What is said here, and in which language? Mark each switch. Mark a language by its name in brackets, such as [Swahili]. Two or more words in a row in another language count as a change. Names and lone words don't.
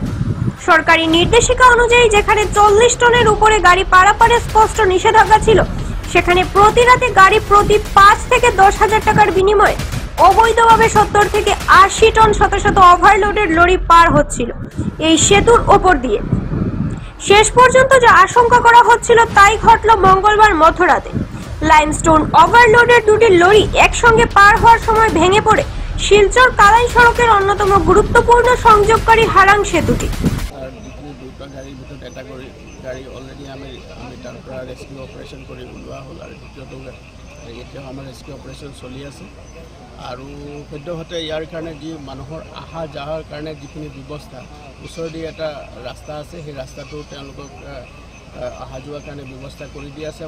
[Bangla] সরকারি নির্দেশিকা অনুযায়ী যেখানে 40 টনের উপরে গাড়ি পারাপারে স্পষ্ট নিষেধাজ্ঞা ছিল, সেখানে প্রতি রাতে গাড়ি প্রতি 5 থেকে 10,000 টাকার বিনিময়ে অবৈধভাবে 70 থেকে 80 টন শত শত ওভারলোডের লরি পার হচ্ছিল এই সেতুর ওপর দিয়ে। শেষ পর্যন্ত যা আশঙ্কা করা হচ্ছিল তাই ঘটল মঙ্গলবার মধ্যরাতে। লাইমস্টোন ওভারলোডের দুটি লরি একসঙ্গে পার হওয়ার সময় ভেঙে পড়ে শিলচর কালাই সড়কের অন্যতম গুরুত্বপূর্ণ সংযোগকারী হারাং সেতুটি। [Assamese] দুটা গাড়ীৰ ভিতৰত এটা গাড়ী অলৰেডি আমি তাৰ পৰা ৰেস্কিউ অপাৰেশ্যন কৰি ওলোৱা হ'ল আৰু দ্বিতীয়টো এতিয়াও আমাৰ ৰেস্কিউ অপাৰেশ্যন চলি আছে। আৰু সদ্যহতে ইয়াৰ কাৰণে যি মানুহৰ অহা যোৱাৰ কাৰণে যিখিনি ব্যৱস্থা, ওচৰেদি এটা ৰাস্তা আছে, সেই ৰাস্তাটো তেওঁলোকক অহা যোৱাৰ কাৰণে ব্যৱস্থা কৰি দিয়া আছে।